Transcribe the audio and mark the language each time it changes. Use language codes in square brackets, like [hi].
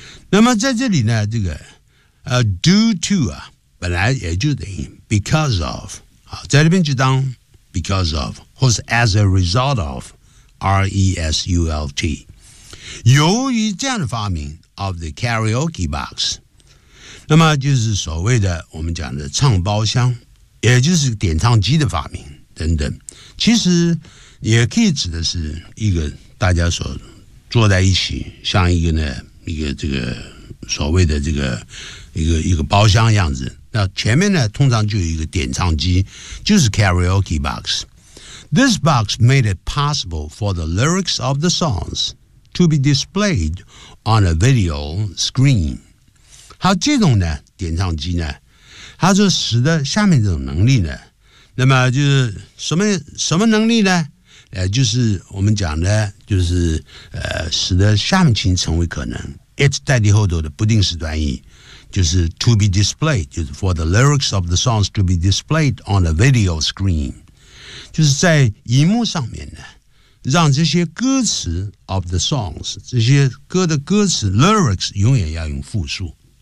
[zh] 那么在这里呢，这个due to 啊，本来也就等于 because of 啊，在这边就当 because of 或是 [en] as a result of result， [zh] 由于这样的发明 [en] of the karaoke box， [zh] 那么就是所谓的我们讲的唱包厢，也就是点唱机的发明等等。其实也可以指的是一个大家所坐在一起，像一个呢一个这个所谓的这个一个包厢样子。那前面呢通常就有一个点唱机，就是 karaoke box。 [en] This box made it possible for the lyrics of the songs to be displayed on a video screen。 [zh] 好，这种呢点唱机呢，它就使得下面这种能力呢，那么就是什么能力呢，就是我们讲的，就是使得下面情成为可能。 It 代替后头的不定式短语，就是 [en] to be displayed， [zh] 就是 [en] for the lyrics of the songs to be displayed on a video screen， [zh] 就是在荧幕上面呢，让这些歌词 [en] of the songs， [zh] 这些歌的歌词 lyrics 永远要用复数。